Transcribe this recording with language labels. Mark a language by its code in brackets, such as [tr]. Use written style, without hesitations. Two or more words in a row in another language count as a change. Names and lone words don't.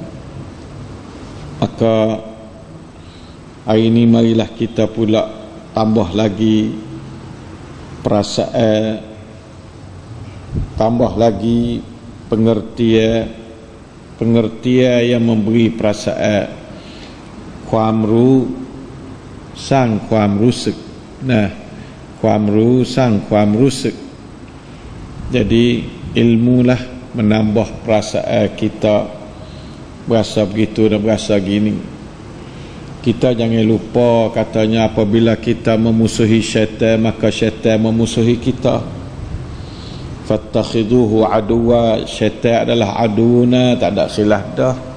[ms] Maka hari ini marilah kita pula tambah lagi perasaan, tambah lagi pengertian yang memberi perasaan, [th] ความรู้สร้างความรู้สึกนะความรู้สร้างความรู้สึก. [ms] Jadi ilmulah menambah perasaan kita, berasa begitu dan berasa gini. kita jangan lupa katanya apabila kita memusuhi syaitan maka syaitan memusuhi kita. [ar] فاتخذوه عدوا, [ms] syaitan adalah aduna, tak ada silah dah.